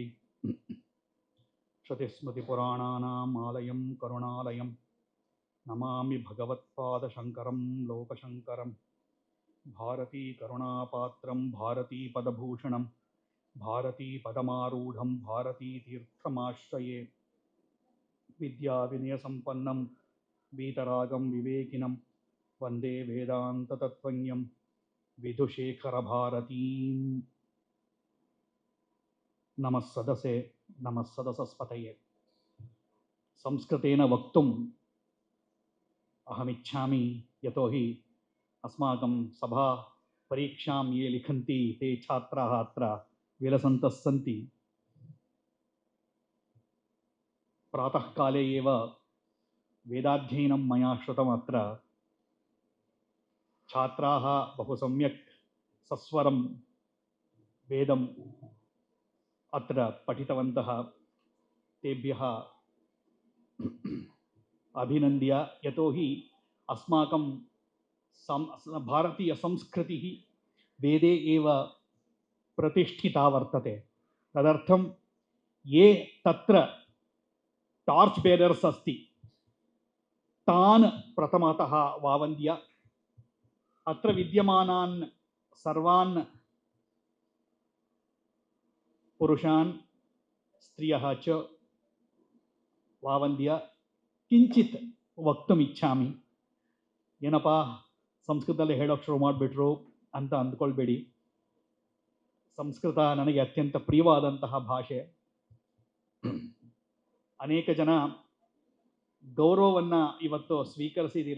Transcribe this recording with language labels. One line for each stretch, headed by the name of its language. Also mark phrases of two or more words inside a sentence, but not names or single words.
Sanskrit: ಶ್ರುತಿಸ್ಮೃತಿ ಪುರಾಣಾನಾಂ ಆಲಯಂ ಕರುಣಾಲಯಂ ನಮಾಮಿ ಭಗವತ್ಪಾದ ಶಂಕರಂ ಲೋಕಶಂಕರಂ ಭಾರತೀ ಕರುಣಾಪಾತ್ರಂ ಭಾರತೀ ಪದಭೂಷಣಂ ಭಾರತೀ ಪದಮಾರೂಢಂ ಭಾರತೀ ತೀರ್ಥಮಾಶ್ರಯೇ ವಿದ್ಯಾ ವಿನಯ ಸಂಪನ್ನಂ ವೀತರಾಗಂ ವಿವೇಕಿನಂ ವಂದೇ ವೇದಾಂತ ತತ್ವಜ್ಞಂ ವಿಧುಶೇಖರ ಭಾರತೀಂ. ನಮಃ ಸದಸೆ ನಮಃ ಸದಸಸ್ಪತಯೇ. ಸಂಸ್ಕೃತೇನ ವಕ್ತುಂ ಅಹಮಿಚ್ಛಾಮಿ ಯತೋಹಿ ಅಸ್ಮಾಕಂ ಸಭಾ ಪರೀಕ್ಷಾಂ ಯೇ ಲಿಖಂತಿ ತೇ ಛಾತ್ರಾಃ ಅತ್ರ ವಿಲಸन्तः सन्ति. ಪ್ರಾತಃ ಕಾಲೇ ಏವ ವೇದಾಧ್ಯಯನಂ ಮಯಾ ಶ್ರುತಂ. ಅತ್ರ ಛಾತ್ರಾಃ ಬಹು ಸಮ್ಯಕ್ ಸಸ್ವರಂ ವೇದಂ ಅತ್ರ ಪಠಿತವಂತಃ. ತೇಭ್ಯಃ ಅಭಿನಂದ್ಯ. ಯತೋಹಿ ಅಸ್ಮಾಕಂ ಭಾರತೀಯ ಸಂಸ್ಕೃತಿಃ ವೇದೇ ಏವ प्रतिष्ठिता वर्तते. तदर्थं ये तत्र
English: torch bearers
Sanskrit: अस्ति तान् प्रथमतः वावन्द्य अत्र विद्यमानान् सर्वान् पुरुषान् स्त्रियः च वावन्द्य किञ्चित् वक्तुम् इच्छामि.
Kannada: ಏನಪ್ಪ ಸಂಸ್ಕೃತದಲ್ಲಿ ಹೇಳೋಕ್ಕೆ ಶುರು ಮಾಡಿಬಿಟ್ರು ಅಂತ ಅಂದ್ಕೊಳ್ಬೇಡಿ. ಸಂಸ್ಕೃತ ನನಗೆ ಅತ್ಯಂತ ಪ್ರಿಯವಾದಂತಹ ಭಾಷೆ. ಅನೇಕ ಜನ ಗೌರವವನ್ನು ಇವತ್ತು ಸ್ವೀಕರಿಸಿದ್ದೀರಾ.